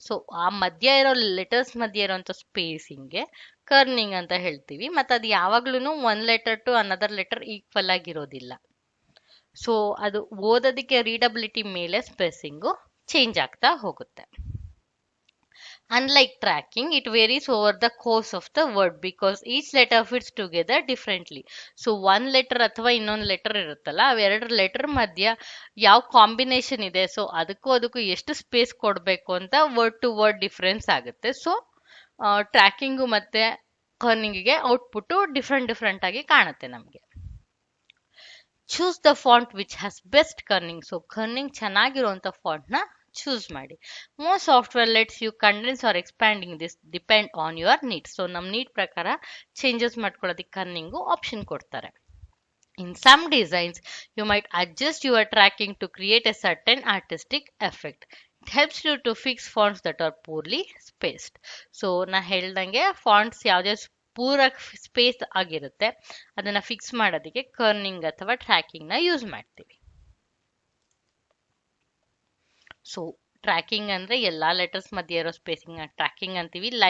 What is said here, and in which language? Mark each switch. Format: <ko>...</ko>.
<kn>So ಆ ಮಧ್ಯ ಇರೋ ಲೆಟರ್ಸ್ ಮಧ್ಯೆ ಇರೋಂಥ ಸ್ಪೇಸಿಂಗ್ಗೆ ಕರ್ನಿಂಗ್ ಅಂತ ಹೇಳ್ತೀವಿ. ಮತ್ತೆ ಅದು ಯಾವಾಗ್ಲೂ</kn> <en>one letter to another letter</en> <kn>equal ಆಗಿರೋದಿಲ್ಲ. ಸೊ ಅದು ಓದೋದಕ್ಕೆ ರೀಡಬಿಲಿಟಿ ಮೇಲೆ ಸ್ಪೇಸಿಂಗು ಚೇಂಜ್ ಆಗ್ತಾ ಹೋಗುತ್ತೆ.</kn> <en>Unlike tracking, it varies over the course of the word because each letter fits together differently.</en> <kn>So one letter ಅಥವಾ ಇನ್ನೊಂದು ಲೆಟರ್ ಇರುತ್ತಲ್ಲ ಅವೆರಡು ಲೆಟರ್ ಮಧ್ಯ ಯಾವ ಕಾಂಬಿನೇಷನ್ ಇದೆ ಸೊ ಅದಕ್ಕೂ ಎಷ್ಟು ಸ್ಪೇಸ್ ಕೊಡಬೇಕು ಅಂತ ವರ್ಡ್ ಟು ವರ್ಡ್ ಡಿಫ್ರೆನ್ಸ್ ಆಗುತ್ತೆ. ಸೊ ಟ್ರ್ಯಾಕಿಂಗು ಮತ್ತೆ ಕರ್ನಿಂಗಿಗೆ ಔಟ್ಪುಟ್ ಡಿಫ್ರೆಂಟ್ ಆಗಿ ಕಾಣುತ್ತೆ ನಮಗೆ.</kn> <en>Choose the font which has best kerning.</en> <kn>So Kernighan ಚೆನ್ನಾಗಿರುವಂತ font ನ ಚೂಸ್ ಮಾಡಿ.</kn> <en>Most software lets you condense or expanding this depend on your need.</en> <kn>So ನಮ್ಮ need ಪ್ರಕಾರ changes ಮಾಡ್ಕೊಳ್ಳೋದಕ್ಕೆ ಕರ್ನಿಂಗು ಆಪ್ಷನ್ ಕೊಡ್ತಾರೆ.</kn> <en>In some designs, you might adjust your tracking to create a certain artistic effect. It helps you to fix fonts that are poorly spaced.</en> <kn>So ನಾ ಹೇಳ್ದಂಗೆ fonts ಯಾವುದೇ ಪೂರ space ಆಗಿರುತ್ತೆ ಅದನ್ನ ಫಿಕ್ಸ್ ಮಾಡೋದಕ್ಕೆ ಕರ್ನಿಂಗ್ ಅಥವಾ ಟ್ರ್ಯಾಕಿಂಗ್ ನ ಯೂಸ್ ಮಾಡ್ತೀವಿ. ಸೊ ಟ್ರ್ಯಾಕಿಂಗ್ ಅಂದ್ರೆ ಎಲ್ಲಾ ಲೆಟರ್ಸ್ ಮಧ್ಯೆ ಇರೋ ಸ್ಪೇಸಿಂಗ್ ನ ಟ್ರ್ಯಾಕಿಂಗ್ ಅಂತೀವಿ.</kn>